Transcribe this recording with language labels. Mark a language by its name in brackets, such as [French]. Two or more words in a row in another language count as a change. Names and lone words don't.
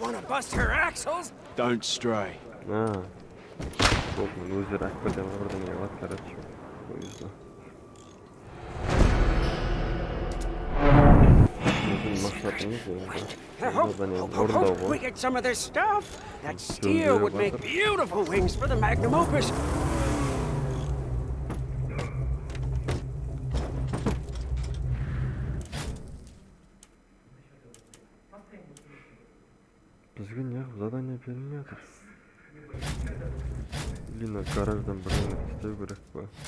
[English] bust her axles. Don't stray. [Kazakh] Болды, өздері акберден бірдеңе алады, короче. Поезда. [English] Hope we get some of this stuff. That steel would make beautiful wings for the magnum opus. [Kazakh] Бізге неғып задание берілмей жатыр. Лина гараждан бірдеңе істеу керек па?